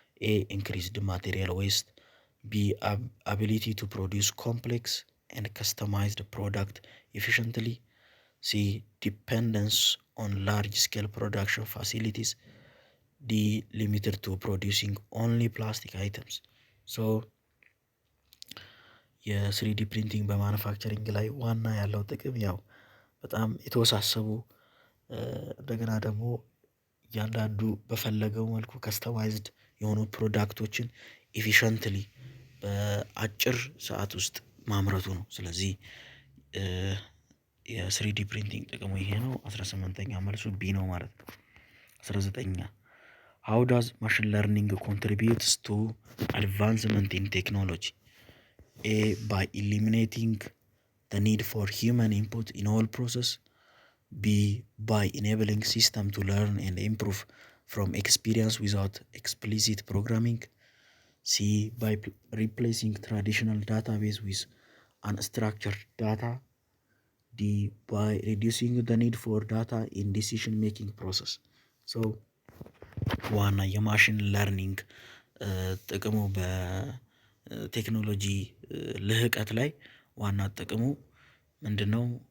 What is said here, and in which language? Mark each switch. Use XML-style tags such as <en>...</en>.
<en>ኤ ኢንክሪዝድ ማቴሪያል ዌስት፣ ቢ አቢሊቲ ቱ ፕሮዲውስ ኮምፕሌክስ and customized product efficiently, C dependence on large scale production facilities, D limited to producing only plastic items.</en> <am>So የስሪዲ ፕሪንቲንግ በማኑፋክቸሪንግ ላይ ዋና ያለው ጥቅም ያው በጣም የተወሳሰቡ እንደገና ደግሞ እያንዳንዱ በፈለገው መልኩ ከስተማይዝድ የሆኑ ፕሮዳክቶችን ኤፊሸንትሊ በአጭር ሰዓት ውስጥ ማምረቱ ነው። ስለዚህ የስሪዲ ፕሪንቲንግ ጥቅሙ ይሄ ነው። 18ኛ መልሱ ቢ ነው ማለት ነው። 19ኛ</am> <en>how does machine learning contributes to advancement in technology? A by eliminating the need for human input in all process, B by enabling system to learn and improve from experience without explicit programming, C by replacing traditional database with unstructured data, D by reducing the need for data in decision making process.</en> <am>So ዋና የማሽን ለርኒንግ ጥቅሙ በቴክኖሎጂ ልህቀት ላይ ዋና ጥቅሙ ምንድነው?</am>